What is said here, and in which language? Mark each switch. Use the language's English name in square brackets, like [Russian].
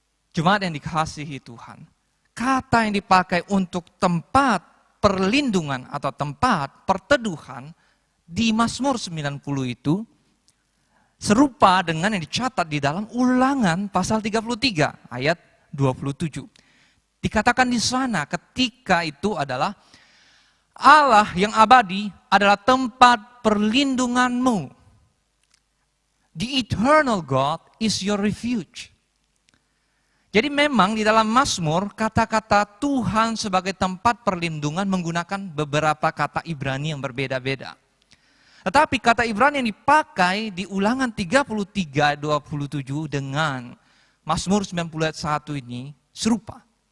[Indonesian] Jemaat yang dikasihi Tuhan, kata yang dipakai untuk tempat perlindungan atau tempat perteduhan di Mazmur 90 itu serupa dengan yang dicatat di dalam Ulangan pasal 33 ayat 27. Dikatakan di sana ketika itu adalah Allah yang abadi adalah tempat perlindunganmu. [English] The eternal God is your refuge. [Indonesian] Jadi memang di dalam Mazmur kata-kata Tuhan sebagai tempat perlindungan menggunakan beberapa kata Ibrani yang berbeda-beda. Tetapi kata Ibrani yang dipakai di Ulangan 33 27 dengan Mazmur 90 ayat 1 ini serupa.